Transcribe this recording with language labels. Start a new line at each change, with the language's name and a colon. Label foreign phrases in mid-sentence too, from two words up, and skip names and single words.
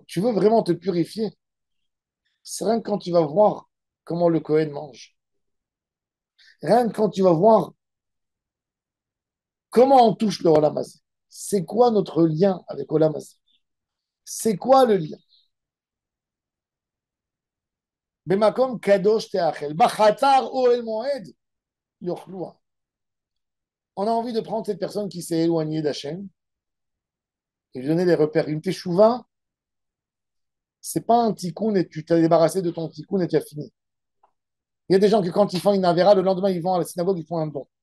French: Tu veux vraiment te purifier. C'est rien que quand tu vas voir comment le Cohen mange. Rien que quand tu vas voir comment on touche le
Hebrew: עולם הזה.
French: C'est quoi notre lien avec
Hebrew: עולם הזה?
French: C'est quoi le lien?
Hebrew: במקום קדוש תאכל. בחצר אהל מועד יאכלוה.
French: On a envie de prendre cette personne qui s'est éloignée d'Hachem et lui donner des repères. Une teshuva, c'est pas un tikkun et tu t'es débarrassé de ton tikkun et tu as fini. Il y a des gens qui, quand ils font une avera, le lendemain, ils vont à la synagogue, ils font un don.